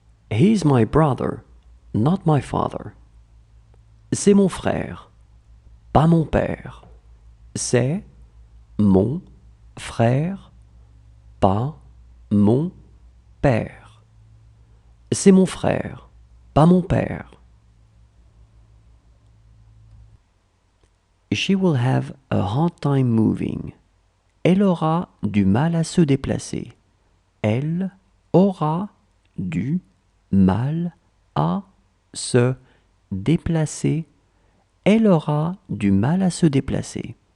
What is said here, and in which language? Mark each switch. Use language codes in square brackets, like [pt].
[en] He's my brother, not my father. [fr] C'est mon frère, pas mon père. C'est mon frère, pas mon père. C'est mon frère, pas mon père. [en] She will have a hard time moving. [fr] Elle aura du mal à se déplacer. Elle aura du mal à se déplacer. Elle aura du mal à se déplacer.